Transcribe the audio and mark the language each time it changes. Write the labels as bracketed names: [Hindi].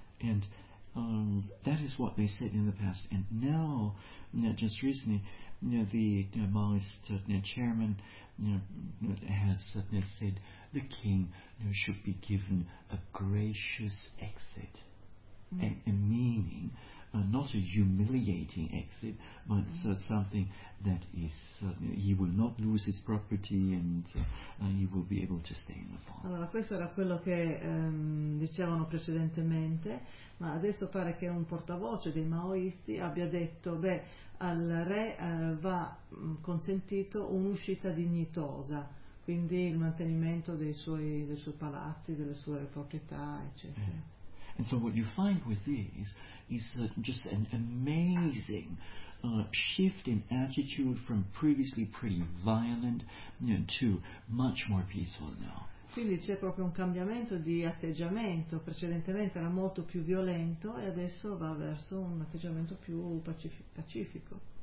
[English] And that is what they said in the past, and now just recently the Maoist chairman has said the king should be given a gracious exit. A meaning not a humiliating exit, but something that is, he will not lose his property and he will be able to stay in the farm. [Italian] Allora, questo era quello che dicevano precedentemente, ma adesso pare che un portavoce dei maoisti abbia detto, beh, al re va consentito un'uscita dignitosa. Quindi il mantenimento dei suoi palazzi, delle sue proprietà, eccetera. [English] Yeah. And so what you find with this is just an amazing shift in attitude from previously pretty violent, you know, to much more peaceful now. [Italian] Quindi c'è proprio un cambiamento di atteggiamento. Precedentemente era molto più violento e adesso va verso un atteggiamento più pacifico.